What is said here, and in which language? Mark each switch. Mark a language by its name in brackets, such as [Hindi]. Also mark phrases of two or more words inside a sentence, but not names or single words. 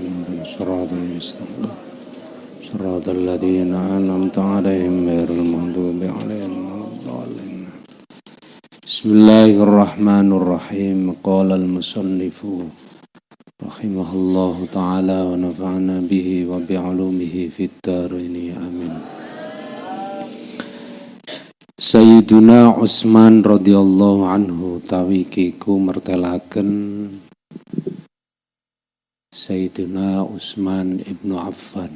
[Arabic] اهدنا الصراط المستقيم. صراط الذين أنعمت عليهم غير المغضوب عليهم ولا الضالين. بسم الله الرحمن الرحيم. قال المصنف رحمه الله تعالى ونفعنا به وبعلومه في الدارين آمين. [Javanese] Sayyiduna Utsman [Arabic] رضي الله عنه [Javanese] tawi kiku mertelaken Sayyiduna Utsman ibnu Affan.